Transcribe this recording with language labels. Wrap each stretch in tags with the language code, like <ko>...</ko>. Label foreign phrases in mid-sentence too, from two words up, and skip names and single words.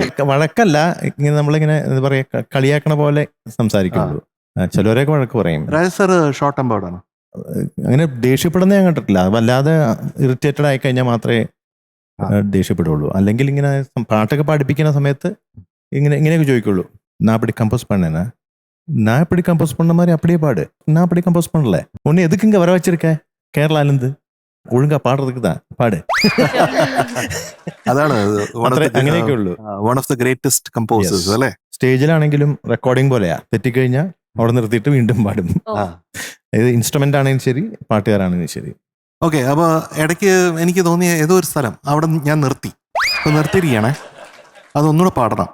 <ml>വഴക്കല്ല, ഇങ്ങനെ നമ്മളിങ്ങനെ എന്താ പറയാ, കളിയാക്കണ പോലെ സംസാരിക്കുള്ളൂ. ചിലവരൊക്കെ വഴക്ക് പറയും. രാജ സാർ</ml> <en>short tempered.</en> <ml>അങ്ങനെ ദേഷ്യപ്പെടുന്ന ഞാൻ കണ്ടിട്ടില്ല. വല്ലാതെ ഇറിറ്റേറ്റഡ് ആയി കഴിഞ്ഞാൽ മാത്രമേ ദേഷ്യപ്പെടുള്ളൂ. അല്ലെങ്കിൽ ഇങ്ങനെ പാട്ടൊക്കെ പഠിപ്പിക്കുന്ന സമയത്ത് ഇങ്ങനെയൊക്കെ ചോദിക്കുള്ളൂ.</ml> <ta>நான் அப்படி கம்போஸ் பண்ணேன்னா, நான் எப்படி கம்போஸ் பண்ண மாதிரி அப்படியே பாடு, நான் அப்படி கம்போஸ் பண்ணல, உன்னை எதுக்கு இங்க வர வச்சிருக்க கேரளாலேருந்து, ஒழுங்கா பாடுறதுக்கு தான் பாடு.</ta> <ml>അതാണ് അങ്ങനെയൊക്കെ ഉള്ളൂ.</ml> <en>one of the greatest composers</en> <ml>അല്ലേ? സ്റ്റേജിലാണെങ്കിലും റെക്കോർഡിംഗ് പോലെയാ, തെറ്റിക്കഴിഞ്ഞാൽ അവിടെ നിർത്തിയിട്ട് വീണ്ടും പാടും. ഇത് ഇൻസ്ട്രുമെന്റ് ആണെങ്കിലും ശരി, പാട്ടുകാരാണെങ്കിലും ശരി. ഓക്കെ. അപ്പൊ ഇടയ്ക്ക് എനിക്ക് തോന്നിയ ഏതോ ഒരു സ്ഥലം അവിടെ ഞാൻ നിർത്തിയിരിക്കണേ, അതൊന്നുകൂടെ പാടണം.</ml>